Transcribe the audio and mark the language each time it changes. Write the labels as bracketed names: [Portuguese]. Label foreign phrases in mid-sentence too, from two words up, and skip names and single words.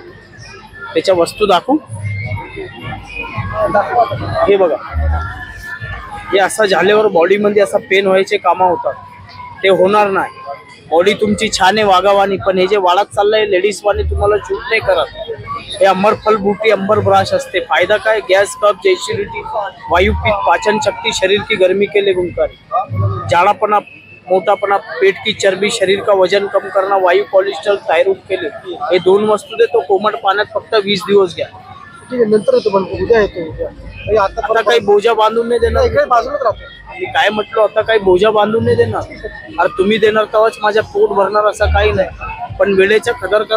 [Marathi] त्याच्या वस्तू दाखवू. हे बघा, हे असं झाल्यावर बॉडीमध्ये असा पेन व्हायचे कामं होतात. ते होणार नाही. बॉडी तुमची छान आहे वागावानी, पण हे जे वाढत चाललंय लेडीज वाणी तुम्हाला शूट नाही करत. हे अंबर फल बूटी, अंबर ब्राश असते. फायदा काय? गॅस, कफ, [Hindi] एसिडिटी, वायु, पित्त, पाचन शक्ति, शरीर की गर्मी के लिए गुणकारी, जाड़ापना, मोटापना, पेट की चरबी, शरीर का वजन कम करना, वायु, कोलेस्ट्रॉल, थायरॉइड के लिए. [Marathi] हे 2 वस्तू देतो कोमट पाण्यात फक्त 20 दिवस घ्या. ठीक आहे, नंतर येतो पण उद्या येतो. उद्या आता काही बोजा बांधून नाही देणार. इकडे बाजूलाच राहतो. मी काय म्हटलं, आता काही बोजा बांधून नाही देणार. अरे तुम्ही देणार तेव्हाच माझ्या पोट भरणार असं काही नाही. पण वेळेच्या कदर करा.